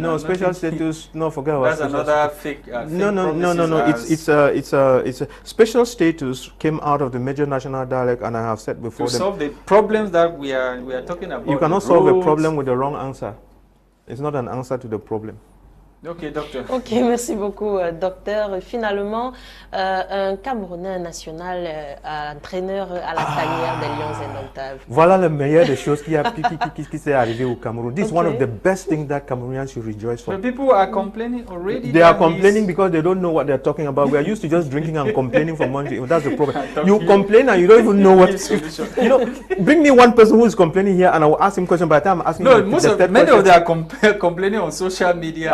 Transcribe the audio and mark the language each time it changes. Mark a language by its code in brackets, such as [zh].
[en] no, special status, no, forget about that's another fake No, it's a special status came out of the major national dialect, and I have said before. To solve the problems that we are talking about. You cannot solve a problem with the wrong answer. It's not an answer to the problem. [fr] Ok, docteur. Ok, merci beaucoup, docteur. Finalement, un Camerounais national, entraîneur à la tanière des Lions indomptables. Voilà le meilleur des choses qui s'est arrivé au Cameroun. [en] This is one of the best things that Cameroonians should rejoice for. But people are complaining already. They are complaining because they don't know what they're talking about. We are used to just drinking and complaining for months. That's the problem. You complain and you don't even know what. You know, bring me one person who is complaining here, and I will ask him question. By the time I'm asking, many of them are complaining on social media